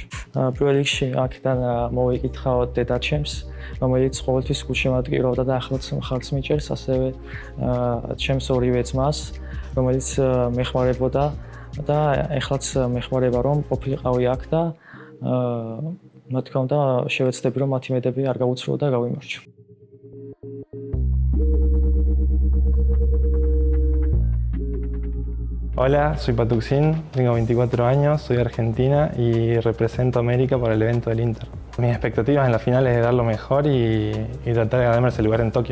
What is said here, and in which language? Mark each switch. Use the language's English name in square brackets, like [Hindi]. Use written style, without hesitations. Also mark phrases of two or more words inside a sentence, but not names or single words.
[Georgian] პირველ რიგში აქედან მოვიკითხავ დედაჩემს, რომელიც ყოველთვის გულშემატკივრობდა და ახლაც ხალხს მიჭერს, ასევე ჩემს ორივე ძმას, რომელიც მეხმარებოდა და ეხლაც მეხმარება რომ ყოფილიყავი აქ და რა თქმა უნდა შევეცდები რომ მათი მედები არ გავუცვლო და გავიმარჯვო. [Spanish] Hola, soy Patuxin, tengo 24 años, soy de Argentina y represento a América para el evento del Inter. Mis expectativas en la final es dar lo mejor y tratar de ganarme ese lugar en Tokio.